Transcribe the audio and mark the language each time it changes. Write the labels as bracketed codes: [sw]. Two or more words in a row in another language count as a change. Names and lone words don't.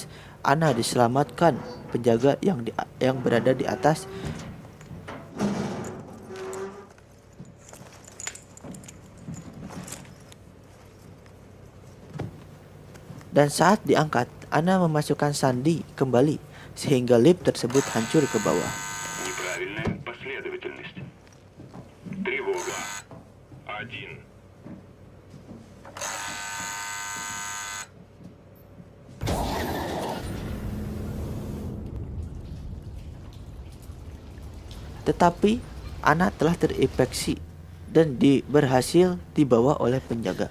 [id] Ana diselamatkan penjaga yang berada di atas. Dan saat diangkat, Ana memasukkan sandi kembali sehingga lift tersebut hancur ke bawah. [ru] Неправильная последовательность. Тревога. 1. [id] Tetapi Ana telah terinfeksi dan berhasil dibawa oleh penjaga.